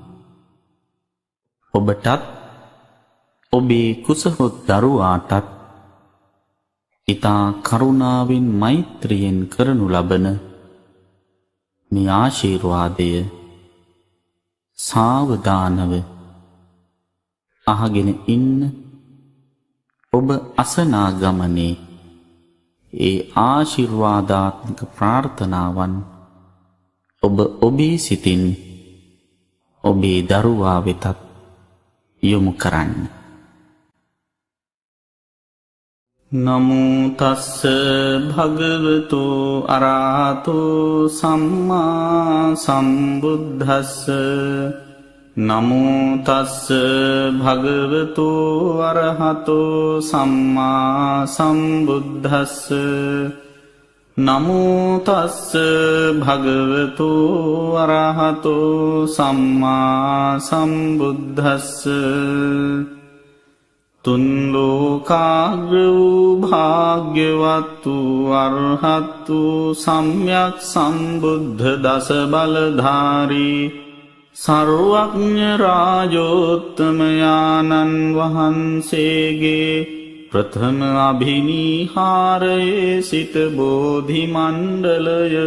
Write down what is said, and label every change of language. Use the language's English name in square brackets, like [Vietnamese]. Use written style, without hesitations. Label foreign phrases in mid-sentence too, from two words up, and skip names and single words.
[Sinhala] ඔබටත් ඔබේ කුසහොත් දරුවාටත් ඊතා කරුණාවෙන් මෛත්‍රියෙන් කරනු ලබන මේ ආශිර්වාදය සාවධානව අහගෙන ඉන්න. ඔබ අසනා ගමනේ ඒ ආශිර්වාදාත්මක ප්‍රාර්ථනාවන් ඔබ ඔබේ සිතින් ඔබේ දරුවා වෙතත් යොමු කරන්න. [Pali] නමෝ තස්ස භගවතු අරහතෝ සම්මා සම්බුද්දස්ස. නමෝ තස්ස භගවතු අරහතෝ සම්මා සම්බුද්දස්ස. නමෝ තස්ස භගවතු අරහතෝ සම්මා සම්බුද්දස්ස. [Sinhala] තුන් ලෝකාග්‍ර වූ භාග්‍යවත් වූ අරහත් වූ සම්්‍යක් සම්බුද්ධ දස බලධාරී සර්වඥ රාජෝත්තමයාණන් වහන්සේගේ ප්‍රථම අභිනිහාරයේ සිට බෝධි මණ්ඩලය